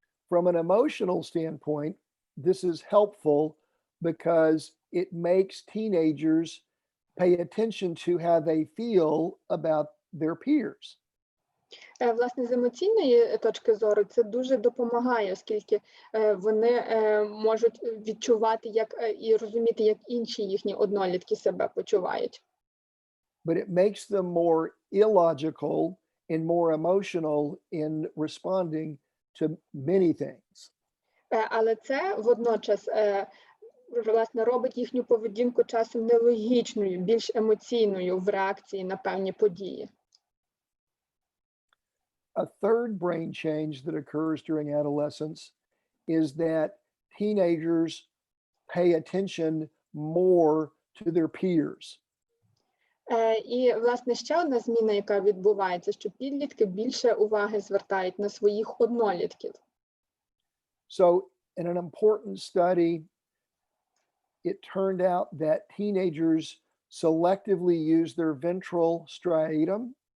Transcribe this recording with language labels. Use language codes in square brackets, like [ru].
[en] From an emotional standpoint, this is helpful because it makes teenagers pay attention to how they feel about their peers. [uk] Власне, з емоційної точки зору це дуже допомагає, оскільки вони можуть відчувати і розуміти, як інші їхні однолітки себе почувають. [en] But it makes them more illogical and more emotional in responding to many things. [uk] Але це водночас, власне, робить їхню поведінку часом нелогічною, більш емоційною в реакції на певні події. [en] A third brain change that occurs during adolescence is that teenagers pay attention more to their peers. [uk] І, власне, ще одна зміна, яка відбувається, що підлітки більше уваги звертають на своїх однолітків. [en] So in an important study, it turned out that teenagers selectively use their ventral striatum.